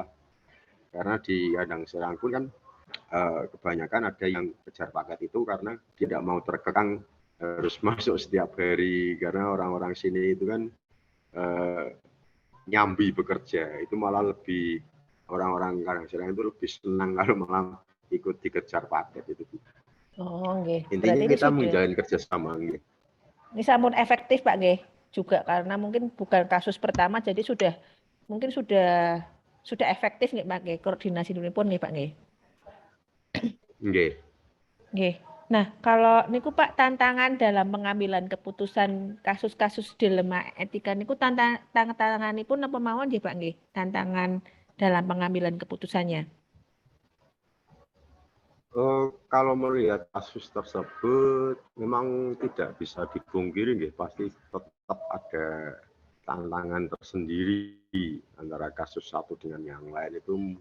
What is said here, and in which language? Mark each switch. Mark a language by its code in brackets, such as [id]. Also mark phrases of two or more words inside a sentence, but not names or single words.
[id] Karena di Kandang Serang pun kan kebanyakan ada yang kejar paket itu karena tidak mau terkekang harus masuk setiap hari, karena orang-orang sini itu kan nyambi bekerja, itu malah lebih, orang-orang Kandang Serang itu lebih senang kalau malah ikut dikejar paket itu. [jv] Oh, nggih. [id] Intinya Berarti ini kita sudah menjalin kerjasama. ini sampun efektif Pak nggih. Juga karena mungkin bukan kasus pertama jadi mungkin sudah efektif nggih Pak nggih koordinasi dulu pun nggih Pak nggih. [jv] Nggih. Nggih. [id] Nah, kalau niku Pak tantangan dalam pengambilan keputusan kasus-kasus dilema etika [jv] niku tantanganipun apa mawon nggih [id] Pak nggih? Tantangan dalam pengambilan keputusannya. Kalau melihat kasus tersebut memang tidak bisa dipungkiri, nggih, pasti tetap ada tantangan tersendiri antara kasus satu dengan yang lain itu.